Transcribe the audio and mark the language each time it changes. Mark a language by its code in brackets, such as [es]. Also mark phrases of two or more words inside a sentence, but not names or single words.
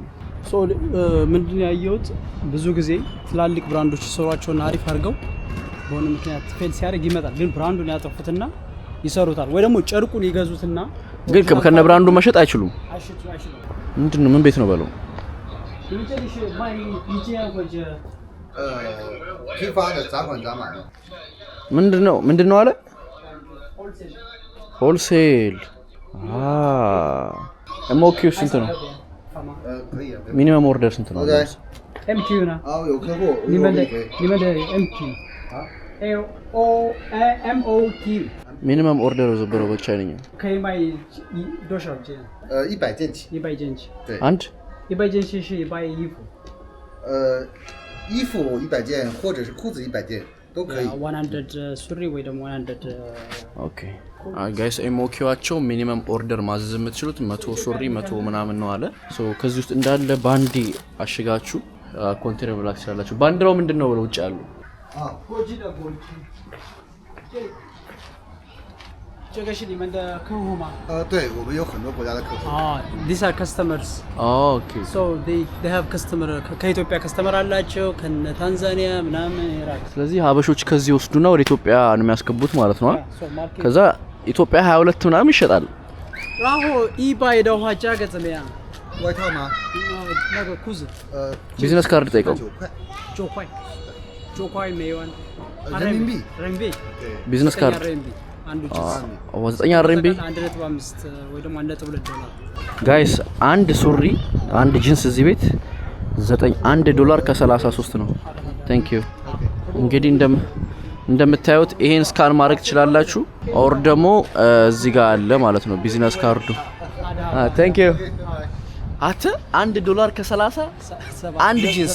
[am] ሶ ምንድነው ያየሁት ብዙ ጊዜ ትላልቅ ብራንዶች ይሰሯቸውና አሪፍ አድርገው በሆነ ምክንያት ፌል ሲያደርግ ይመጣል ግን ብራንዱን ያጠፉትና ይሰሩታል ወይ ደግሞ ጨርቁን ይገዙትና ግን ከነ ብራንዱ መሸጥ አይችሉም ምንድነው ምን ቤት ነው በለው [zh] 批发的砸款砸买的 [am] ምንድነው አለ [en] wholesale MOQ [am] ስንት ነው [zh] 可以 [en] minimum order [am] ስንት ነው [zh] MQ 呢有客户你们的 MQ MOQ [en] minimum order [am] ዘበረው በቻይነኛ [zh] 可以卖多少件 100件起 100件起对 [am] አንድ [zh] 100件起是100衣服衣服100件或者是裤子100件都可以 [am] 100 ሱሪ ወይ ደግሞ 100 [en] okay guys [am] ኤምኦኪዋቸው [en] minimum order [am] ማዘዝ የምትችሉት 100 ሱሪ 100 ምናምን ነው አለ ሶ ከዚህ ውስጥ እንዳለ ባንዲ አሽጋችሁ ኮንቴነር ብላክ ትችላላችሁ ባንዲራው ምንድነው ብለው ውጭ ያሉ ጎጂ ነው ጎጂ [zh] 这个是你们的客户吗对我们有很多国家的客户 [en] these are customers okay so they have customer [am] ከኢትዮጵያ ከስተመር አላቸው ከታንዛኒያ ምናምን ይራቅ ስለዚህ ሀበሾች ከዚህ ወስዱና ወደ ኢትዮጵያ ነው የሚያስገቡት ማለት ነው ከዛ ኢትዮጵያ 22 ምናምን ይሸጣል [zh] 然后100的话价格怎么样外套吗那个裤子 [en] business card [am] ጠይቀው [zh] 9块没完人民币对 [en] business card [am] አንዱ ጂንስ [en] 9 RMB [am] 1.5 ወይ ደግሞ 1.2 ዶላር ጋይስ አንድ ሱሪ አንድ ጂንስ እዚህ ቤት 1 ዶላር ከ33 ነው [en] thank you [am] እንግዲህ እንደምታዩት ይሄን ስካን ማድረግ ትችላላችሁ ኦር ደግሞ እዚህ ጋር አለ ማለት ነው ቢዝነስ ካርዱ [en] thank you [am] አተ 1 ዶላር ከ30 አንድ ጂንስ